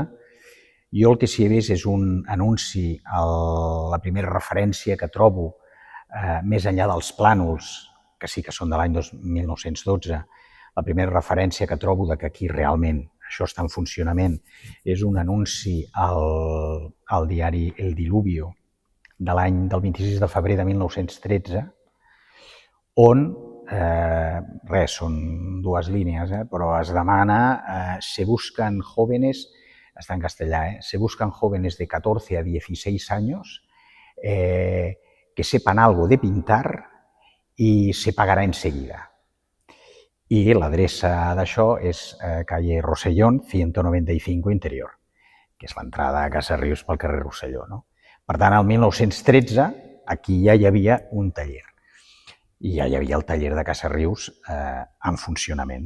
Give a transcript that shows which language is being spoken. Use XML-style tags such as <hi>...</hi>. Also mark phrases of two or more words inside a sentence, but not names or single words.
<ca>Jo el que s'hi he vist és un anunci, la primera referència que trobo, més enllà dels plànols, que sí que són de l'any 1912, la primera referència que trobo que aquí realment això està en funcionament, és un anunci al diari El Diluvio del 26 de febrer de 1913, on, són dues línies, però es demana,</ca> <es>se buscan jóvenes,</es> <ca>està en castellà,</ca> <es>se buscan jóvenes de 14 a 16 años que sepan algo de pintar y se pagará enseguida.</es> <ca>I l'adreça d'això és calle Rosellón 195 Interior, que és l'entrada a Casa Rius pel carrer Rosselló. Per tant, el 1913 aquí ja hi havia un taller i ja hi havia el taller de Casa Rius en funcionament.</ca>